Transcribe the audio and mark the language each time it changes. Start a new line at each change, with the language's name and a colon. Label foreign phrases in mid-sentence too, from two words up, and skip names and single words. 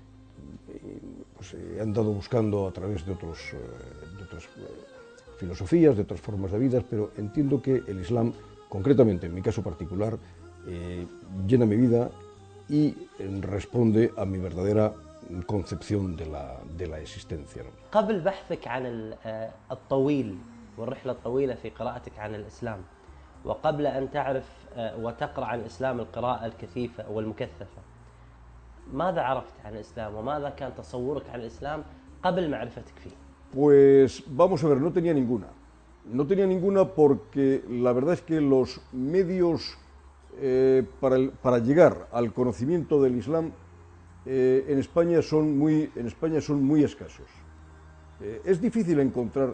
Spanish: pues, he andado buscando a través de otras filosofías, de otras formas de vida, pero entiendo que el Islam, concretamente en mi caso particular, llena mi vida y responde a mi verdadera concepción de la existencia, ¿no?
Arabic: قبل بحثك عن الطويل والرحلة الطويلة في قراءتك عن الإسلام، وقبل أن تعرف وتقرأ عن الإسلام القراءة الكثيفة والمكثفة، ماذا عرفت عن الإسلام وماذا كان تصورك عن الإسلام قبل معرفتك فيه؟
Spanish: Pues vamos a ver, no tenía ninguna. No tenía ninguna porque la verdad es que los medios para llegar al conocimiento del Islam en España son muy escasos. Es difícil encontrar.